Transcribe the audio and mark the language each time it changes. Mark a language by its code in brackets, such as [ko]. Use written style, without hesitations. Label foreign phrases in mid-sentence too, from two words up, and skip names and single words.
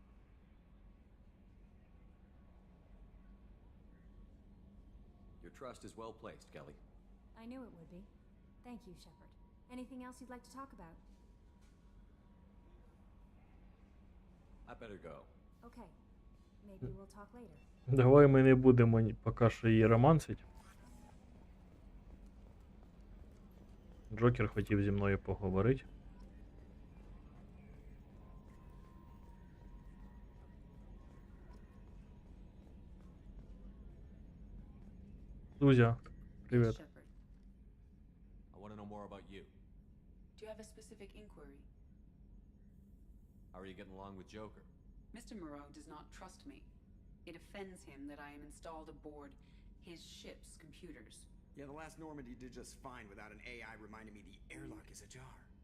[en] Your trust is well placed, Kelly. I knew it would be. Thank you, Shepard. Anything else you'd like to talk about? I better go. Okay. Maybe we'll talk later. [uk] Давай ми не будемо поки що її романсить. Джокер хотів зі мною поговорити. Зузя, привіт. [en] Shepard, I want to know more about you. do you have a specific inquiry? How are you getting along with Joker? Mr. Moreau does not trust me. It offends him that I am installed aboard his ship's computers. Yeah, the last Normandy did just fine without an AI reminding me the airlock is ajar.